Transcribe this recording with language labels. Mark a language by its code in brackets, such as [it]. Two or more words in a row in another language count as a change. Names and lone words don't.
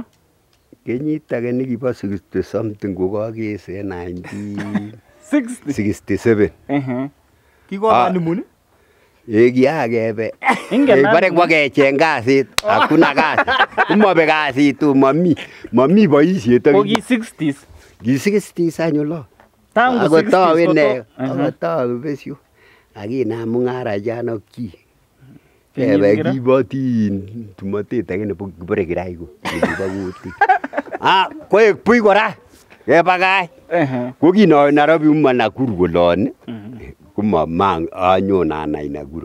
[kln] Kenyit age nekibo 60 something ko kakese 1967. Kikohoneymoon? Kiakebe. Bare kwa kecheng kasit, hakuna kasit. Umabe kasit tu mami boisiet. Ko ki 60s. Ki 60s anyolo. Tangu 60s. Akotawe besyo. Akinam mung'ara jano ki. Kebe kibotin tumotet age nebo kibore kiraiko. Koek pui kora. Kebakach. Ko kinowe Nairobi Nakuru kolon. Kumamang anyon anai Nakuru.